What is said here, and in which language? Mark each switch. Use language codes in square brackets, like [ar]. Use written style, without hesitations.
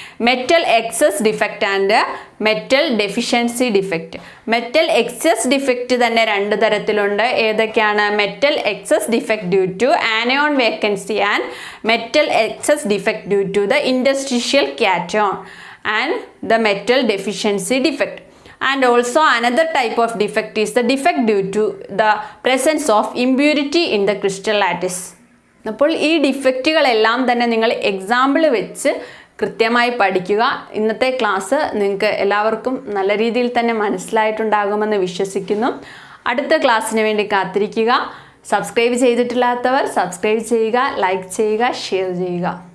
[en] Metal excess defect and metal deficiency defect. [ml] Metal excess defect തന്നെ 2 തരത്തിലുണ്ട്. ഏതൊക്കെയാണ്? [en] Metal excess defect due to anion vacancy and metal excess defect due to the interstitial cation and the metal deficiency defect. And also another type of defect is the defect due to the presence of impurity in the crystal lattice. [ml] അപ്പോൾ ഈ ഡിഫക്റ്റുകളെല്ലാം തന്നെ നിങ്ങൾ example വെച്ച് കൃത്യമായി പഠിക്കുക. ഇന്നത്തെ class നിങ്ങൾക്ക് എല്ലാവർക്കും നല്ല രീതിയിൽ തന്നെ മനസ്സിലായിട്ടുണ്ടാകുമെന്ന് വിശ്വസിക്കുന്നു. അടുത്ത ക്ലാസ്സിന് വേണ്ടി കാത്തിരിക്കുക. സബ്സ്ക്രൈബ് ചെയ്തിട്ടില്ലാത്തവർ സബ്സ്ക്രൈബ് ചെയ്യുക, ലൈക്ക് ചെയ്യുക, ഷെയർ ചെയ്യുക.